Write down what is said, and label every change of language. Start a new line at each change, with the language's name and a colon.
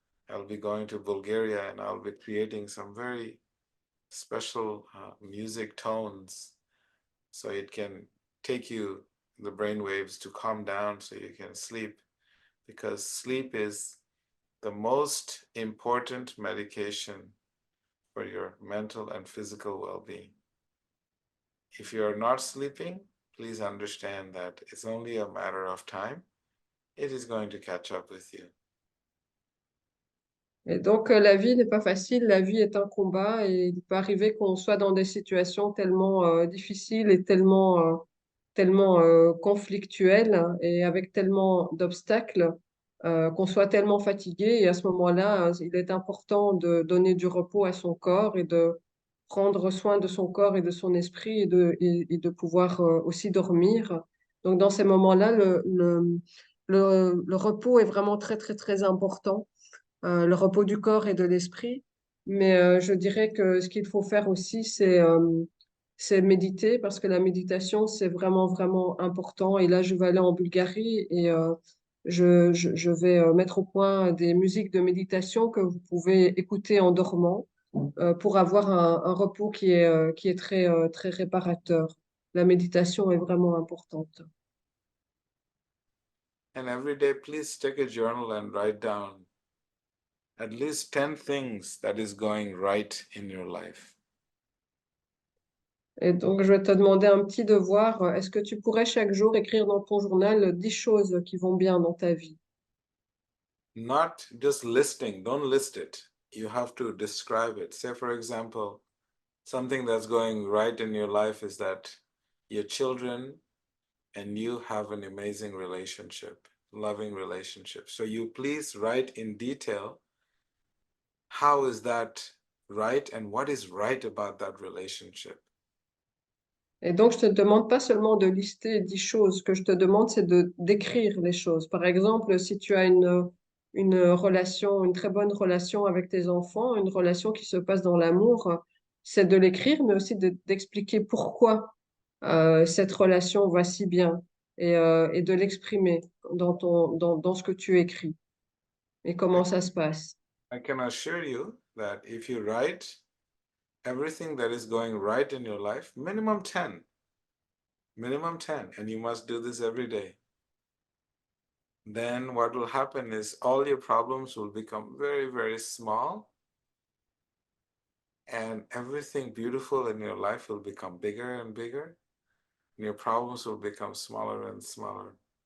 English: I'll be going to Bulgaria and I'll be creating some very special music tones so it can take you the brain waves to calm down so you can sleep, because sleep is the most important medication for your mental and physical well-being. If you are not sleeping, please understand that it's only a matter of time. It is going to catch up with you.
French: Et donc, la vie n'est pas facile, la vie est un combat et il peut arriver qu'on soit dans des situations tellement difficiles et tellement conflictuelles et avec tellement d'obstacles qu'on soit tellement fatigué. Et à ce moment-là, il est important de donner du repos à son corps et de prendre soin de son corps et de son esprit et de pouvoir aussi dormir. Donc, dans ces moments-là, le repos est vraiment très, très, très important, le repos du corps et de l'esprit. Mais je dirais que ce qu'il faut faire aussi, c'est méditer parce que la méditation, c'est vraiment, vraiment important. Et là, je vais aller en Bulgarie et je vais mettre au point des musiques de méditation que vous pouvez écouter en dormant pour avoir un repos qui est très, très réparateur. La méditation est vraiment importante.
English: And every day, please take a journal and write down at least 10 things that is going right in your life.
French: Et donc, je vais te demander un petit devoir. Est-ce que tu pourrais chaque jour écrire dans ton journal 10 choses qui vont bien dans ta vie?
English: Not just listing, don't list it. You have to describe it. Say, for example, something that's going right in your life is that your children and you have an amazing relationship, loving relationship. So you please write in detail how is that right and what is right about that relationship.
French: Et donc, je te demande pas seulement de lister 10 choses. Ce que je te demande, c'est de d'écrire les choses. Par exemple, si tu as une relation, une très bonne relation avec tes enfants, une relation qui se passe dans l'amour, c'est de l'écrire, mais aussi d'expliquer pourquoi cette relation va si bien et de l'exprimer dans ce que tu écris et
English: I,
French: comment ça se passe.
English: I can assure you that if you write everything that is going right in your life, minimum 10, and you must do this every day, then what will happen is all your problems will become very, very small, and everything beautiful in your life will become bigger and bigger, and your problems will become smaller and smaller.